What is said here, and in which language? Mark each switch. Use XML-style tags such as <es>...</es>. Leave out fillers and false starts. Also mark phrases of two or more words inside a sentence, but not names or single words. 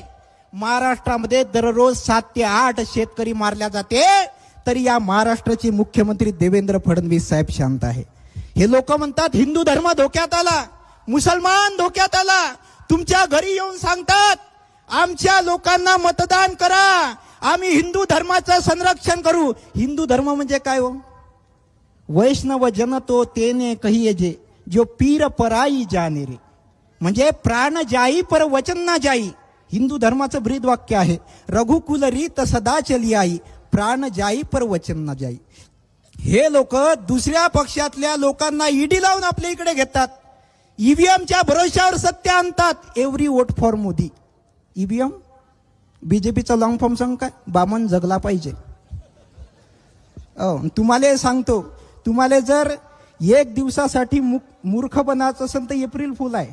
<mr>महाराष्ट्रामध्ये दररोज 7 ते 8 शेतकरी मारल्या जाते, तरी या महाराष्ट्राचे मुख्यमंत्री देवेंद्र फडणवीस साहेब शांत आहे. हे लोक म्हणतात हिंदू धर्म धोक्यात आला, मुसलमान धोक्यात आला. तुमच्या घरी येऊन सांगतात आमच्या लोकांना मतदान करा, आम्ही हिंदू धर्माचं संरक्षण करू. हिंदू धर्म म्हणजे काय हो?</mr> <gu>वैष्णव जन तो तेने कहिए जे, जो पीर पराई जाने रे,</gu> <mr>म्हणजे</mr> <hi>प्राण जाई पर वचन ना जाई.</hi> <mr>हिंदू धर्माचं ब्रीद वाक्य आहे.</mr> <hi>रघुकुल रीत सदा चली आई, प्राण जाई पर वचन ना जाई.</hi> <mr>हे लोक दुसऱ्या पक्षातल्या लोकांना ईडी लावून आपल्या इकडे घेतात. ईव्हीएमच्या भरोश्यावर सत्य आणतात.</mr> <en>every vote for Modi.</en> <mr>ईव्हीएम बीजेपीचा</mr> <en>long form</en> <mr>सांग काय? बामण जगला पाहिजे. तुम्हाला सांगतो, तुम्हाला जर 1 दिवसासाठी मूर्ख बनायचं असेल तर</mr> <en>April fool</en> <mr>आहे.</mr>